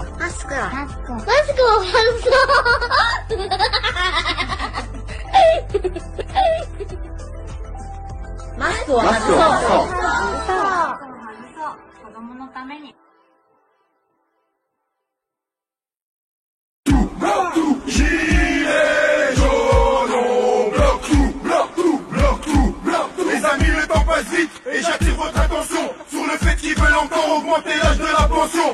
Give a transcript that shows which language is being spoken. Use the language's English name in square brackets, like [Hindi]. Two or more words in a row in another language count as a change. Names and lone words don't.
[Japanese] スクはマスクをマスクを外そう。供のために。 [French] Gilets jaunes, on bloque tout, bloque tout, bloque tout, bloque tout. Les amis, le temps passe vite et j'attire votre attention sur le fait qu'ils veulent encore augmenter l'âge de la pension.